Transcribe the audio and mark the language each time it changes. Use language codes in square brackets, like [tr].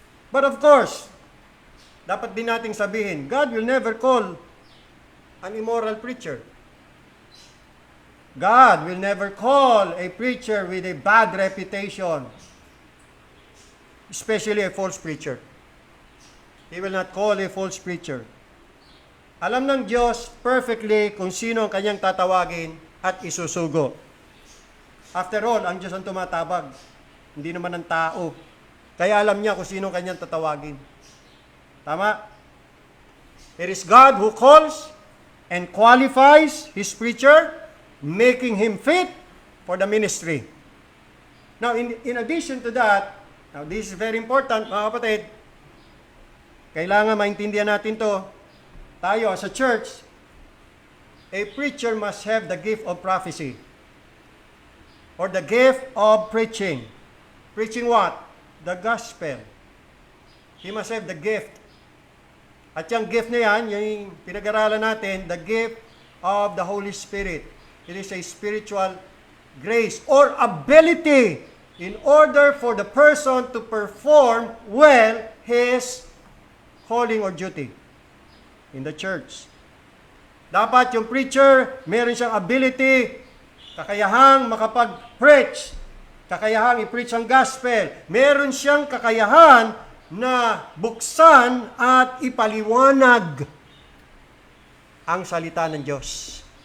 [en] But of course, [tl] dapat din nating sabihin, [en] God will never call an immoral preacher. God will never call a preacher with a bad reputation, especially a false preacher. He will not call a false preacher. [tl] Alam ng Diyos perfectly kung sino ang kanyang tatawagin at isusugo. After all, ang Diyos ang tumatabag, hindi naman ang tao. Kaya alam niya kung sino ang kanyang tatawagin. Tama? [en] It is God who calls and qualifies His preacher, making him fit for the ministry. Now, in addition to that, now this is very important, [tl] mga kapatid, kailangan maintindihan natin to. [en] Tayo as a church, a preacher must have the gift of prophecy or the gift of preaching. Preaching what? The gospel. He must have the gift. [tl] At yung gift na yan, yung pinag-aralan natin, [en] the gift of the Holy Spirit. It is a spiritual grace or ability in order for the person to perform well his calling or duty in the church. [tl] Dapat yung preacher, meron siyang ability, kakayahang makapag-preach, kakayahang i-preach ang gospel, meron siyang kakayahan na buksan at ipaliwanag ang salita ng Diyos.